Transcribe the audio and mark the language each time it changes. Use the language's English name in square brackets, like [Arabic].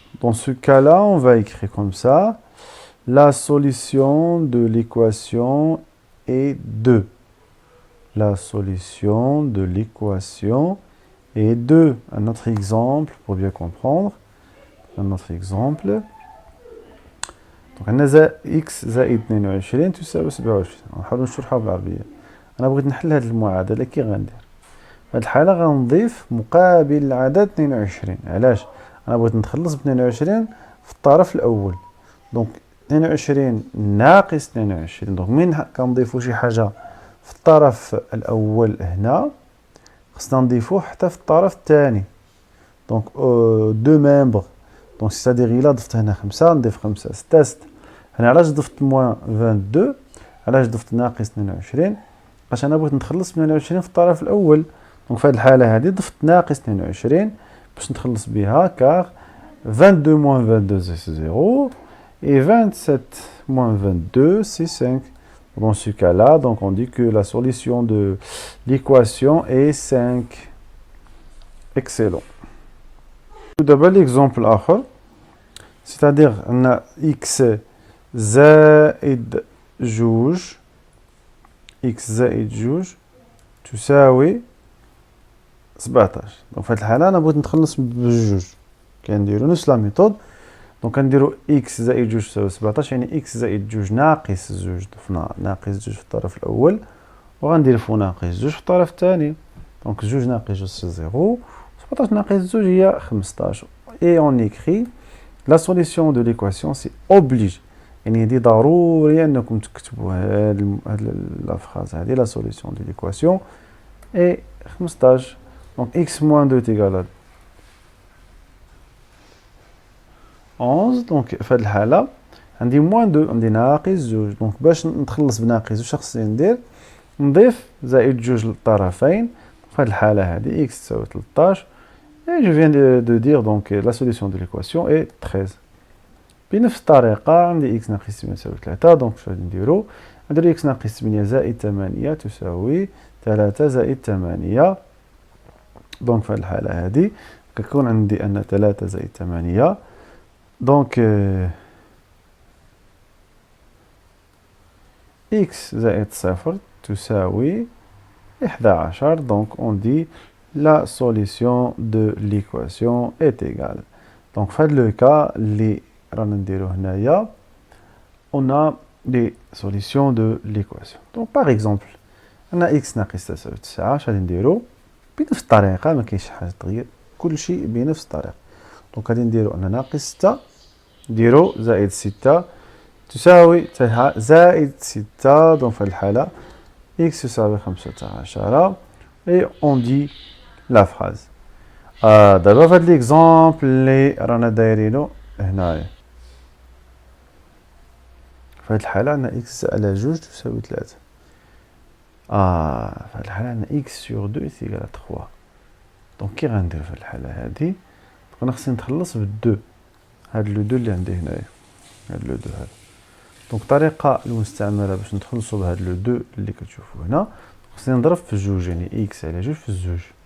[French] Dans ce cas-là, on va écrire comme ça. La solution de l'équation est 2. La solution de l'équation est 2. Un autre exemple pour bien comprendre. Un autre exemple. [Arabic] Donc, x زائد 22 تساوي 27. نحاول نشرحها بالعربية. أنا بغيت نحل هذه المعادلة كي غندير. في هذه الحالة غنضيف مقابل العدد 22. علاش؟ أنا بغيت نتخلص ب 22 في الطرف الأول. دونك 22 ناقص 22. دونك من كنضيفو شي حاجة في الطرف الأول هنا خصنا نضيفوه حتى في الطرف الثاني. دونك دو ميمبر. دونك سيتادير إلا ضفت هنا 5 نضيف 5 6 6. هنا علاش ضفت موان 22؟ علاش ضفت ناقص 22؟ باش أنا بغيت نتخلص من 22 في الطرف الأول. دونك في هذه الحالة هذه ضفت ناقص 22 باش نتخلص بها كار [French] 22 moins 22 c'est 0 et 27 moins 22 c'est 5. Dans ce cas-là, donc on dit que la solution de l'équation est 5. Excellent. Tout d'abord l'exemple آخر, c'est-à-dire on a x [Arabic] زائد جوج x زائد جوج تساوي 17. donc في هذه الحالة أنا بغيت نتخلص بجوج. كنديرو نفس لا ميثود. دونك كنديرو x زائد جوج تساوي 17 يعني x زائد جوج ناقص جوج. ضفنا ناقص جوج في الطرف الأول وغنديرو ناقص جوج في الطرف الثاني. دونك جوج ناقص جوج سي 0. 17 ناقص زوج هي 15. [French] Et on écrit la solution de l'équation, c'est obligé. [Arabic] يعني هذه ضروري انكم تكتبوا هاد لا فراز هذه لا سوليسيون دو ليكواسيون اي 15. دونك x moins 2 تيغال 11. دونك في هذه الحاله عندي موان 2 عندي ناقص 2. دونك باش نتخلص بناقص واش خصني ندير؟ نضيف زائد 2 للطرفين. في هذه الحاله هذه x تساوي 13 [French] et je viens de dire donc la solution de l'équation est 13. [Arabic] بنفس الطريقه عندي x ناقص 8 تساوي 3. دونك شنو غادي نديرو؟ نديرو x ناقص 8 زائد 8 تساوي 3 زائد 8. دونك في هذه الحاله هذه كيكون عندي ان 3 زائد 8 دونك x زائد 0 تساوي 11. [French] دونك on dit la solution de l'équation est égale. Donc [Arabic] في هذا لو كا اللي رانا نديرو هنايا [French] on a des solutions de l'équation. Donc par exemple [Arabic] عندنا x ناقص تساوي 9. اش غادي نديرو؟ بنفس الطريقه ما كاينش حاجه تغير كل شيء بنفس الطريقه. دونك غادي نديرو ان ناقص 6 نديرو زائد 6 تساوي زائد 6. دونك في هذه الحاله x تساوي 15 [French] et on dit la phrase. [Arabic] دابا في هذا ليكزامبل اللي رانا دايرينو هنايا في هذه الحاله عندنا x على 2 تساوي 3. في هذه الحاله عندنا [French] x sur 2 est égal à 3. [Arabic] دونك كي غندير في هذه الحاله هذه انا خصني نتخلص بال2 هاد لو 2 اللي عندي هنايا هاد لو 2 هذا. دونك الطريقه المستعمله باش نتخلصوا بهاد لو 2 اللي كتشوفوا هنا خصني نضرب في الجوج يعني x على 2 في الجوج.